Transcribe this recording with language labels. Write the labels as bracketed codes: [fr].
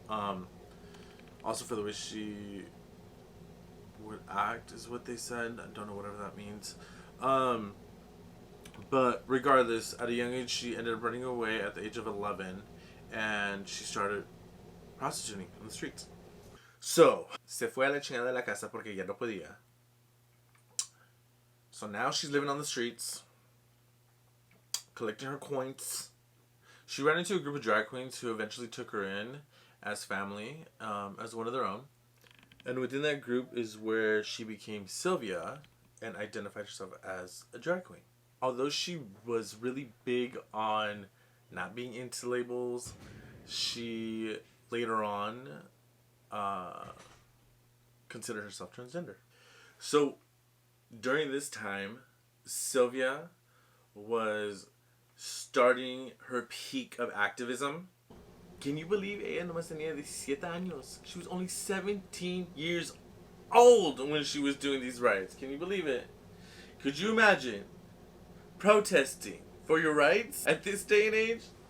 [en] Also for the way she would act is what they said. I don't know whatever that means. But regardless, at a young age, she ended up running away at the age of 11, and she started prostituting on the streets. [es] So, se fue a la chingada de la casa porque ya no podía. [en] So now she's living on the streets, collecting her coins. She ran into a group of drag queens who eventually took her in as family, as one of their own. And within that group is where she became Sylvia and identified herself as a drag queen. Although she was really big on not being into labels, she later on considered herself transgender. So during this time, Sylvia was starting her peak of activism. Can you believe [es] ella nomás tenía 17 años? [en] She was only 17 years old when she was doing these riots. Can you believe it? Could you imagine protesting for your rights at this day and age?